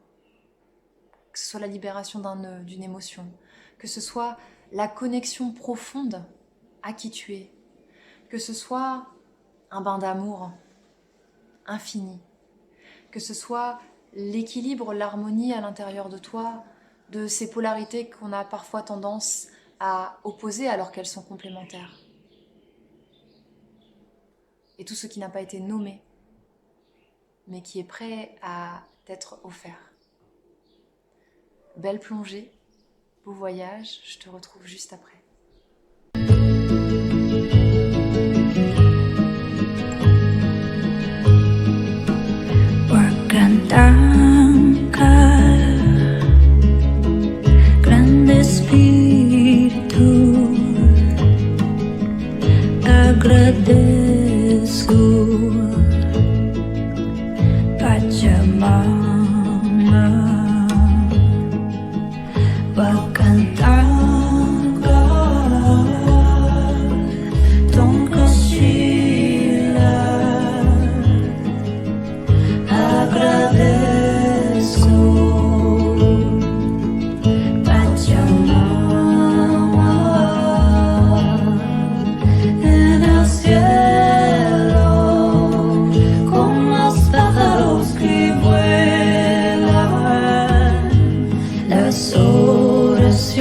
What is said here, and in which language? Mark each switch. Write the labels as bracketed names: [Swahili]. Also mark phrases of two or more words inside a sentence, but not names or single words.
[French] Que ce soit la libération d'un nœud, d'une émotion, que ce soit la connexion profonde à qui tu es, que ce soit un bain d'amour infini, que ce soit l'équilibre, l'harmonie à l'intérieur de toi, de ces polarités qu'on a parfois tendance à opposer alors qu'elles sont complémentaires. Et tout ce qui n'a pas été nommé, mais qui est prêt à t'être offert. Belle plongée, beau voyage, je te retrouve juste après. [Portuguese] Grande Espírito, agradeço Pachamama, vou cantar [Spanish] Tom Cochila, agradeço Pachamama, en el cielo con los pájaros que vuelan, las horas